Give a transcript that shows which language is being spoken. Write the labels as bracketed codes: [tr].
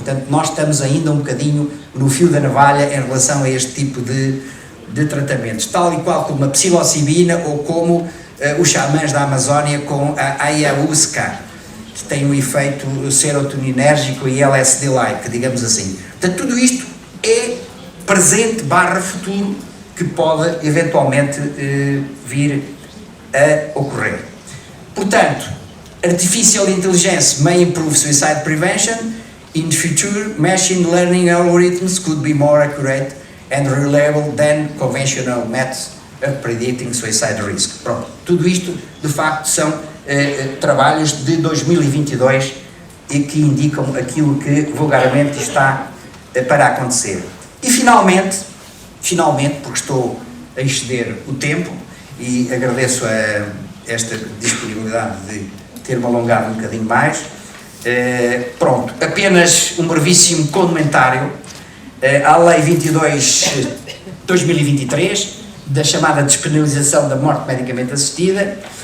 [pt] Portanto, nós estamos ainda um bocadinho no fio da navalha em relação a este tipo de tratamentos, tal e qual como a psilocibina ou como os xamãs da Amazónia com a ayahuasca, que tem um efeito serotoninérgico e LSD-like, digamos assim. Portanto, tudo isto é presente / futuro que pode eventualmente vir a ocorrer. Portanto, [en] artificial intelligence may improve suicide prevention. In the future, machine learning algorithms could be more accurate and reliable than conventional methods of predicting suicide risk. [pt] Pronto, tudo isto, de facto, são trabalhos de 2022 e que indicam aquilo que vulgarmente está para acontecer. E finalmente, porque estou a exceder o tempo e agradeço esta disponibilidade de ter-me alongado um bocadinho mais, pronto, apenas um brevíssimo comentário à Lei 22/2023, da chamada despenalização da morte medicamente assistida.